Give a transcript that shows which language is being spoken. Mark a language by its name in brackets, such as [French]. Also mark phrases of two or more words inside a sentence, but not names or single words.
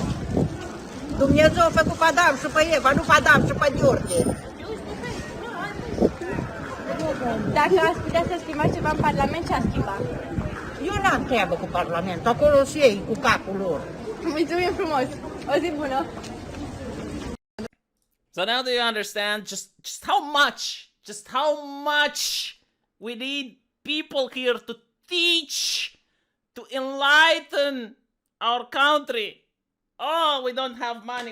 [Romanian] Dumnezeu a făcut pe Adam și pe Eva, nu pe Adam și pe Gheorghe. Dacă ați putea să schimbați ceva în Parlament, ce ați schimba? Eu n-am treabă cu Parlamentul, acolo și ei cu capul lor. Mulțumim frumos! O zi bună! [English] So now do you understand just how much we need people here to teach, to enlighten our country? Oh, we don't have money.